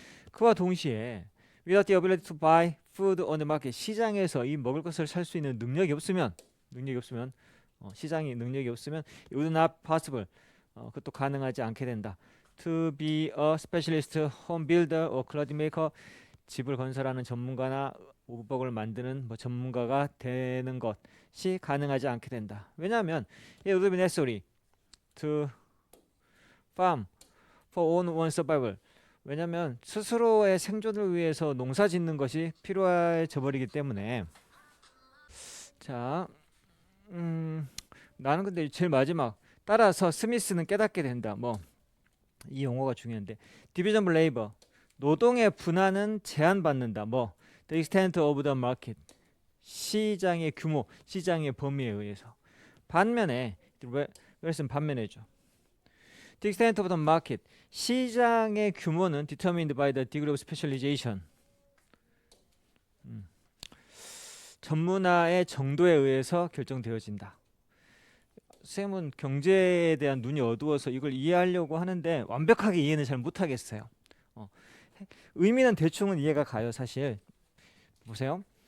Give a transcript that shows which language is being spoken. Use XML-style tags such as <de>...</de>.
<ko>그와 동시에</ko> <en>without the ability to buy food on the market,</en> <ko>시장에서 이 먹을 것을 살 수 있는 능력이 없으면 시장이 능력이 없으면</ko> <en>it would not possible,</en> <ko>그것도 가능하지 않게 된다.</ko> <en>To be a specialist home builder or clothing maker,</en> <ko>집을 건설하는 전문가나 의복을 만드는 뭐 전문가가 되는 것이 가능하지 않게 된다. 왜냐하면</ko> <en>it would be necessary to farm for own survival.</en> <ko>왜냐하면 스스로의 생존을 위해서 농사 짓는 것이 필요해져 버리기 때문에. 자, 나는 근데 제일 마지막, 따라서 스미스는 깨닫게 된다. 뭐 이 용어가 중요한데, 디비전 레이버, 노동의 분할은 제한받는다. 뭐</ko> <en>the extent of the market,</en> <ko>시장의 규모, 시장의 범위에 의해서. 반면에 그래서 반면에죠.</ko> <en>The extent of the market.</en> <ko>시장의 규모는</ko> <en>determined by the degree of specialization.</en> <ko>전문화의 정도에 의해서 결정되어진다. 쌤은 경제에 대한 눈이 어두워서 이걸 이해하려고 하는데 완벽하게 이해는 잘 못하겠어요. 의미는 대충은 이해가 가요. 사실 보세요.</ko>